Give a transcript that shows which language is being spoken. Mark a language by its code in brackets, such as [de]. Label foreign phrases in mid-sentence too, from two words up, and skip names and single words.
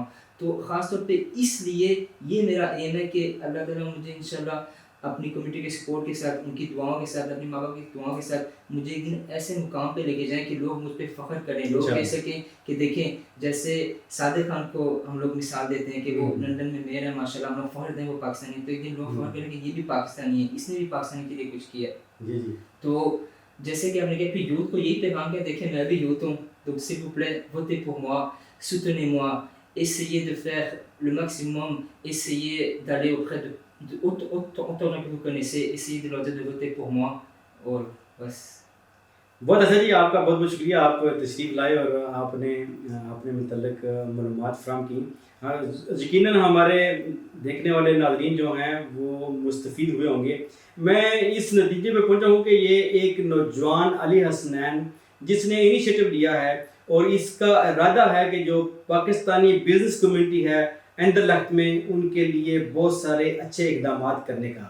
[ur] تو خاص طور پہ اس لیے یہ میرا ایم ہے کہ اللہ تعالیٰ مجھے انشاءاللہ اپنی کمیونٹی کے سپورٹ کے ساتھ، ان کی دعاؤں کے ساتھ، اپنے ماں باپ کی دعاؤں کے ساتھ مجھے ایک دن ایسے مقام پہ لے کے جائیں کہ لوگ مجھ پہ فخر کریں. لوگ کہہ سکیں کہ دیکھیں جیسے صادق خان کو ہم لوگ مثال دیتے ہیں کہ وہ لندن میں میئر ہے، ماشاءاللہ ہم لوگ فخر دیں وہ پاکستانی. تو ایک دن لوگ فخر کریں کہ یہ بھی پاکستانی ہے، اس نے بھی پاکستانی کے لیے کچھ کیا. جی جی. تو جیسے کہ ہم نے کہا کہ یوتھ کو یہی پیغام کہ دیکھیں میں بھی یوتھ ہوں، [fr] donc s'il vous plaît votez pour moi, soutenez-moi, essayez de faire le maximum, essayez d'aller auprès de autant que vous connaissez, essayez de leur dire de voter pour moi. [ur] اور بس بہت اچھا جی، آپ کا بہت بہت شکریہ. آپ تشریف لائے اور آپ نے اپنے متعلق معلومات فراہم کی. یقیناً ہمارے دیکھنے والے ناظرین جو ہیں وہ مستفید ہوئے ہوں گے. میں اس نتیجے پہ پہنچا ہوں کہ یہ ایک نوجوان علی حسنین جس نے انیشیٹو لیا ہے اور اس کا ارادہ ہے کہ جو پاکستانی [en] business community [ur] ہے اندر لخت میں ان کے لیے بہت سارے اچھے اقدامات کرنے کا.